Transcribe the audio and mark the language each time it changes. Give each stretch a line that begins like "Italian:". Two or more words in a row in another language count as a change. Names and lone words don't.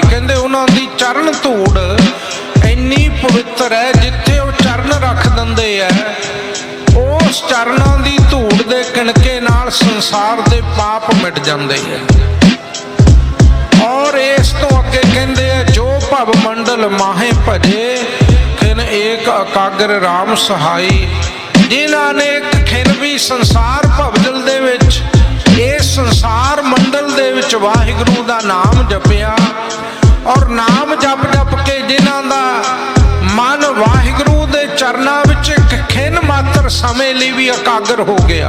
Punjabi: ਕਹਿੰਦੇ ਉਨ੍ਹਾਂ ਦੀ ਚਰਣ ਧੂੜ ਇੰਨੀ ਪਵਿੱਤਰ ਹੈ, ਜਿੱਥੇ ਵੋ ਚਰਣ ਰੱਖ ਦਿੰਦੇ ਹੈ ਉਸ ਚਰਣਾਂ ਦੀ ਧੂੜ ਦੇ ਕਿਣਕੇ ਨਾਲ ਸੰਸਾਰ ਦੇ ਪਾਪ ਮਿਟ ਜਾਂਦੇ ਹੈ। ਔਰ ਇਸ ਤੋਂ ਅੱਗੇ ਕਹਿੰਦੇ ਹੈ
Braj: जो भव मंडल माहे भजे, खिन एक अकागर राम सहाई।
Punjabi: ਜਿਨ੍ਹਾਂ ਨੇ ਇਕ ਖਿਨ ਭੀ ਸੰਸਾਰ ਭਵਦਲ ਦੇ ਵਿਚ, ਇਸ ਸੰਸਾਰ ਮੰਡਲ ਦੇ ਵਿਚ ਵਾਹਿਗੁਰੂ ਦਾ ਨਾਮ ਜਪਿਆ, ਔਰ ਨਾਮ ਜਪ ਜਪ ਕੇ ਜਿਨ੍ਹਾਂ ਦਾ ਮਨ ਵਾਹਿਗੁਰੂ ਦੇ ਚਰਨਾਂ ਵਿਚ ਇਕ ਖਿਨ ਮਾਤ੍ਰ ਸਮੇਂ ਲਈ ਭੀ ਇਕਾਗਰ ਹੋ ਗਿਆ।